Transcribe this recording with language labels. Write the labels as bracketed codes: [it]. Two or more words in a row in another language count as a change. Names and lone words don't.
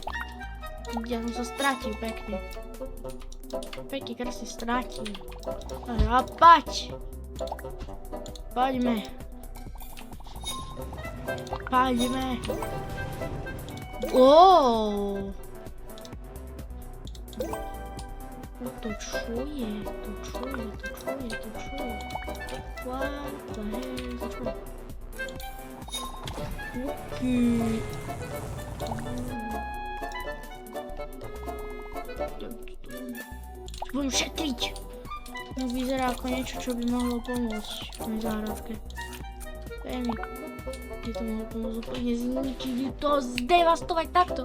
[sk] Ja som sa stratil pekne. Pekne krásne stratil. A paď. Poďme. Oooo. To čo je? [en] What the hell is [sk] to čo? Okay. Budem šetriť. No vyzerá ako niečo, čo by mohlo pomôcť v mojej záhradke. Viem, kde to mohlo pomôcť úplne zničiť to, zdevastovať takto.